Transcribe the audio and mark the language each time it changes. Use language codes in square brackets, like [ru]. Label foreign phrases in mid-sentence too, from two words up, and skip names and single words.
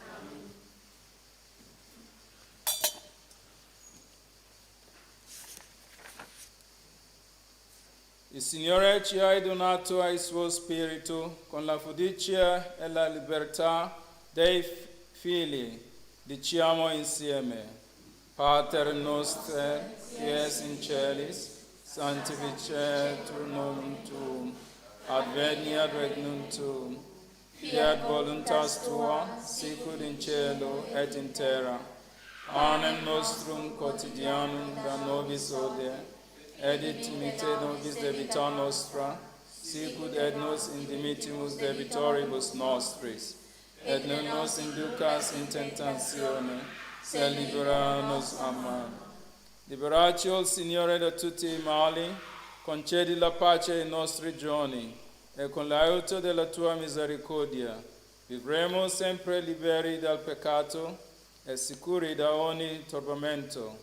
[it] Il Signore ci ha donato il suo Spirito con la fiducia e la libertà dei figli. Diciamo insieme: [la] Pater noster, qui es in celis, sanctificetur nomen tuum, adveniat regnum tuum, fiat voluntas tua, sicut in cielo et in terra. Panem nostrum quotidianum da nobis hodie, et dimite nobis debita nostra, sicut et nos indimitimus debitoribus nostris, et non nos inducas in tentatione, sed libera nos a male. [it] Liberaci, o Signore, da tutti i mali, concedi la pace ai nostri giorni, e con l'aiuto della tua misericordia vivremo sempre liberi dal peccato e sicuri da ogni turbamento.